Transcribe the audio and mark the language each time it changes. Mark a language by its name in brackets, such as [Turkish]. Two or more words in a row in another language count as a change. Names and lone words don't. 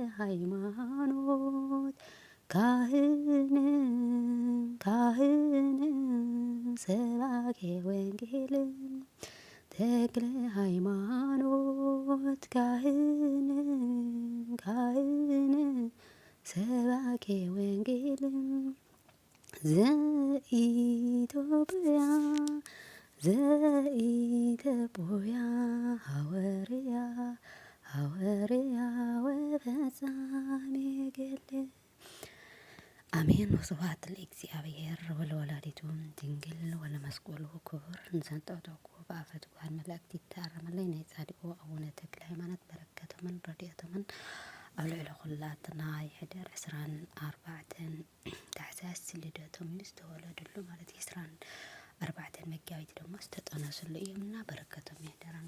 [Geez] ሃይማኖት ካህን ካህን ሰባኬ ወንጌል ተክለ ሃይማኖት ካህን ካህን ሰባኬ ወንጌል ዘኢትዮጵያ ዘኢትዮጵያ ሐዋርያ ሐዋርያ ወፈጻሜ ገድል አሜን። ወስብሐት ለእግዚአብሔር ወለወላዲቱ ድንግል ወለመስቀሉ ክቡር [Tigrinya] እንዘንጠብጠብኩ በአፈ ትጉሃን መላእክት ይታረመለይ ናይ ጻድቁ አቡነ ተክለ ሃይማኖት በረከቶምን ረድኤቶምን ኣብ ልዕሊ ኩላትና ይሕደር 24 ታሕሳስ ልደቶም ዝተወለድሉ ማለት 24 መጋቢት ድማ ዝተጠነስሉ እዮምና በረከቶም ይሕደር።